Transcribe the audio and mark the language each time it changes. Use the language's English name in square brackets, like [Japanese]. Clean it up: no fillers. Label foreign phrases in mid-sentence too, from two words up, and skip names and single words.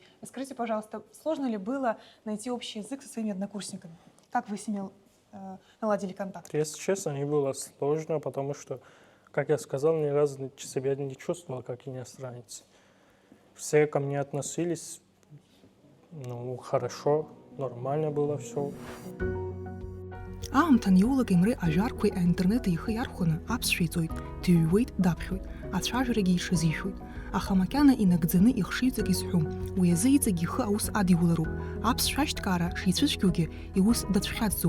[Russian] Скажите, пожалуйста, сложно ли было найти общий язык со своими однокурсниками? Как вы с ними наладили контакт? Если честно, не было сложно, потому что, как я сказал, ни разу себя не чувствовал как иностранец. Все ко мне относились, хорошо, нормально было все. [Abkhazian] Аамҭан иоулак Емре ажәарқәеи аинтернети ихы иархәаны аԥсшәа дыҩуеит, даԥхьоит, ацәажәарагьы иҽазишәоит. Аха макьана инагӡаны ихшыҩҵак изҳәом, уи азы иҵегь ихы аус адиулароуп. Аԥсшәа ашьҭкаара шицәыцәгьоугьы иус дацәхьаҵӡом.